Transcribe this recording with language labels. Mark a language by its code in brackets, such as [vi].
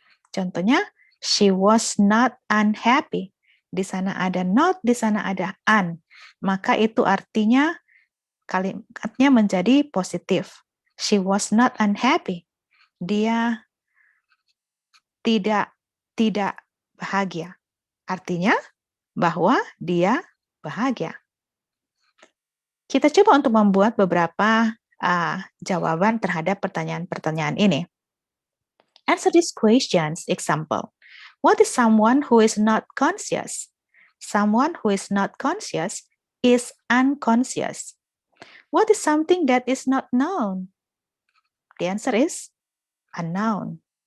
[id] Contohnya, [en] she was not unhappy. [id] Di sana ada not, di sana ada un. Maka itu artinya kalimatnya menjadi positif. [en] She was not unhappy. [id] Dia tidak bahagia. Artinya bahwa dia bahagia. Kita coba untuk membuat beberapa jawaban terhadap pertanyaan-pertanyaan ini. [en] Answer these questions. Example. What is someone who is not conscious? Someone who is not conscious is unconscious. What is something that is not known? The answer is unknown.